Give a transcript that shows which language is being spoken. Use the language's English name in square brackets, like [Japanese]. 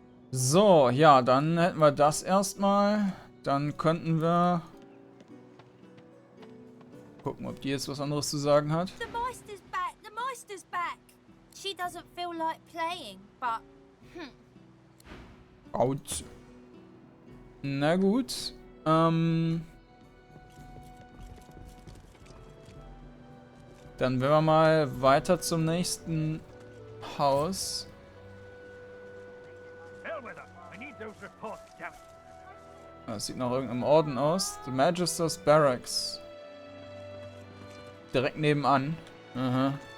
[German] So, ja, dann hätten wir das erstmal. Dann könnten wir gucken, ob die jetzt was anderes zu sagen hat. [English] The Meister's back! The Meister's back! She doesn't feel like playing, but... Out. [German] Na gut. Dann werden wir mal weiter zum nächsten Haus. Das sieht nach irgendeinem Orden aus. [English] The Magister's Barracks. [German] Direkt nebenan. Aha.